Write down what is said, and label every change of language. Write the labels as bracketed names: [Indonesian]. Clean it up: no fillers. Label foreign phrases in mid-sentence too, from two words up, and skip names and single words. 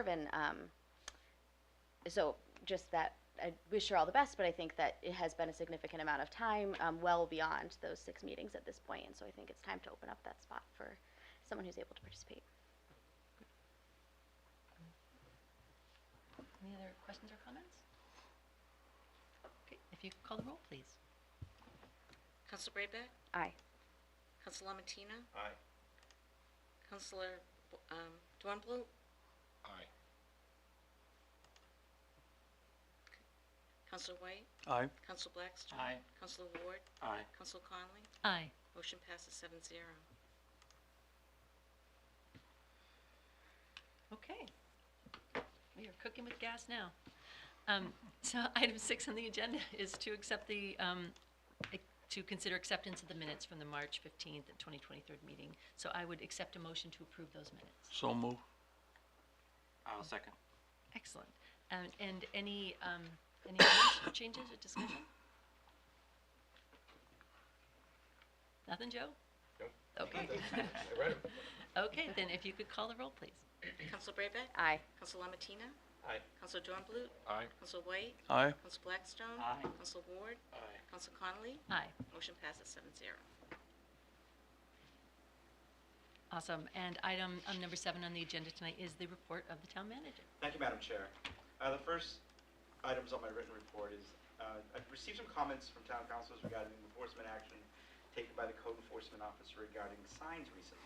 [English] And so just that, I wish her all the best, but I think that it has been a significant amount of time, well beyond those 6 meetings at this point, and so I think it's time to open up that spot for someone who's able to participate. Any other questions or comments? Okay, if you could call the roll, please. Council Brayback? Aye. Council Lamatina? Aye. Councilor Dornblu? Aye. Councilor White? Aye. Council Blackstone? Aye. Councilor Ward? Aye. Council Conley? Aye. Motion passes 7-0. Okay. We are cooking with gas now. So item 6 on the agenda is to accept to consider acceptance of the minutes from the March 15th and 2023 meeting. So I would accept a motion to approve those minutes. So move. I'll second. Excellent. And any comments, changes, or discussion? Nothing, Joe? Nope. Okay. I read it. Okay, then if you could call the roll, please. Council Brayback? Aye. Council Lamatina? Aye. Council Dornblu? Aye. Council White? Aye. Council Blackstone? Aye. Council Ward? Aye. Council Conley? Aye. Motion passes 7-0. Awesome. And item number 7 on the agenda tonight is the report of the town manager. Thank you, Madam Chair. The first items on my written report is I've received some comments from town councilors regarding enforcement action taken by the code enforcement officer regarding signs recently.